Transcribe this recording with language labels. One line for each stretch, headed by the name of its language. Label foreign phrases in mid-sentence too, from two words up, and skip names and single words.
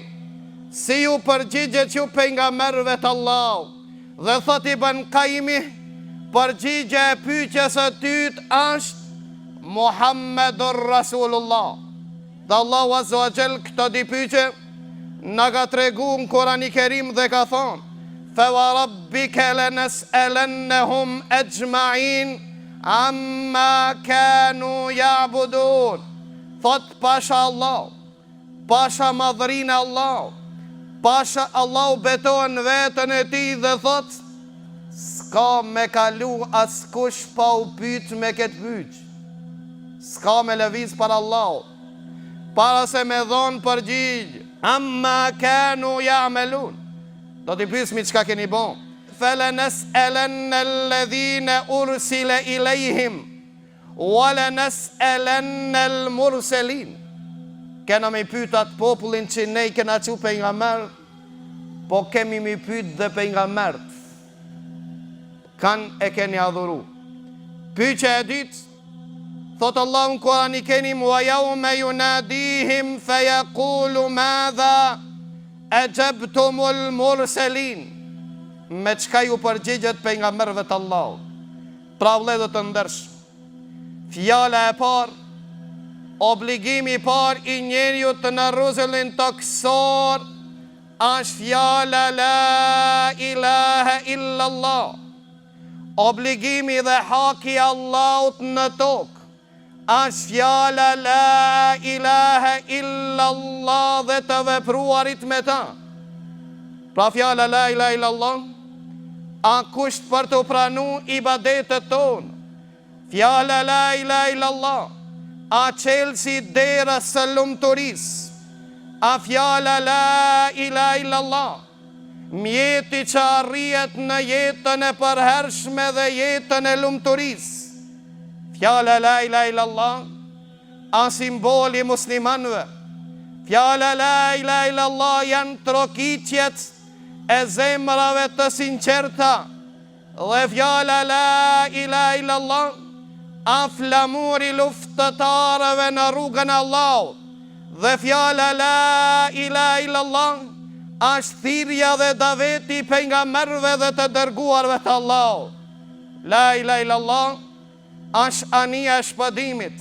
Albanian: Si ju përgjigjet ju pejgamberëve të Allahut? Dhe thot Ibn Qayyim, përgjigja e pyetjes së dytë është
Arabic: محمد رسول الله.
Albanian: Dhe Allahu
Arabic: عز وجل
Albanian: këto dy pyetje na ka tregu në Kur'anin e Kerim dhe ka thonë:
Arabic: فوربك لنسألنهم أجمعين عما كانوا يعبدون.
Albanian: Thot pasha Allah, pasha madhrinë Allah, pasha Allah betohen vetën e tij dhe thot s'ka me kalu askush pa u pyet me këtë pyetje. S'ka me lëviz për Allah para se me dhonë përgjigj.
Arabic: عما كانوا يعملون.
Albanian: Do t'i pyesmi çka keni bon.
Arabic: فلنسألن الذين أرسل إليهم ولنسألن المرسلين.
Albanian: Kena me pyet atë popullin që ne i kena çu pejgamber, po kemi me pyet dhe pejgambert. Kan e keni adhuru. Pyetja e dytë, thot Allahu në Kur'anin e Kerim:
Arabic: ويوم يناديهم فيقول ماذا أجبتم المرسلين.
Albanian: Me çka ju përgjigjet pejgamberëve të Allahut? Pra vëllezër të ndershëm, fjala e parë, obligimi i parë i njeriu të në rrezullin toksor është fjala
Arabic: لا إله إلا الله.
Albanian: Obligimi dhe haki i Allahut në tokë është fjala
Arabic: لا إله إلا الله
Albanian: dhe të vepruarit me ta. Pra fjala
Arabic: لا إله إلا الله
Albanian: a kusht për të pranu ibadetet tonë. Fjala
Arabic: لا إله إلا الله
Albanian: a qelsi derës së lumturisë. A fjala
Arabic: لا إله إلا الله
Albanian: mjeti që arrijet në jetën e përhershme dhe jetën e lumturisë. Fjala
Arabic: لا إله إلا الله
Albanian: a simboli muslimanëve. Fjala
Arabic: لا إله إلا الله
Albanian: janë trokitjet e zemrave të sinqerta. Dhe fjala
Arabic: لا إله إلا الله
Albanian: a flamuri luftëtarëve në rrugën e Allahut. Dhe fjala
Arabic: لا إله إلا الله
Albanian: është thirrja dhe daveti pejgamberëve dhe të dërguarve të Allahut.
Arabic: لا إله إلا الله
Albanian: është anija e shpëtimit.